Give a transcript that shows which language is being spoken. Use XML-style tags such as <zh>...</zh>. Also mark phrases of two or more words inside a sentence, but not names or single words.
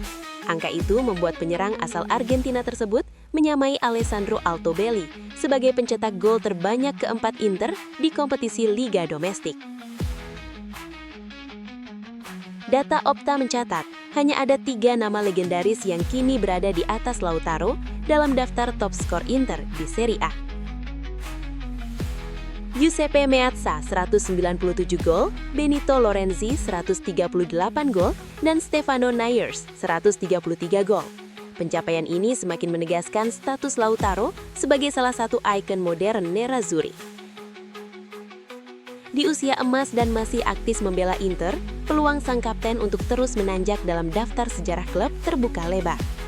<id>Angka itu membuat penyerang asal Argentina tersebut menyamai Alessandro Altobelli sebagai pencetak gol terbanyak keempat Inter di kompetisi Liga Domestik. Data Opta mencatat, hanya ada 3 nama legendaris yang kini berada di atas Lautaro dalam daftar top skor Inter di Serie A. Giuseppe Meazza 197 gol, Benito Lorenzi 138 gol, dan Stefano Nyers 133 gol. Pencapaian ini semakin menegaskan status Lautaro sebagai salah satu ikon modern Nerazzurri. Di usia emas dan masih aktif membela Inter, peluang sang kapten untuk terus menanjak dalam daftar sejarah klub terbuka lebar.</id>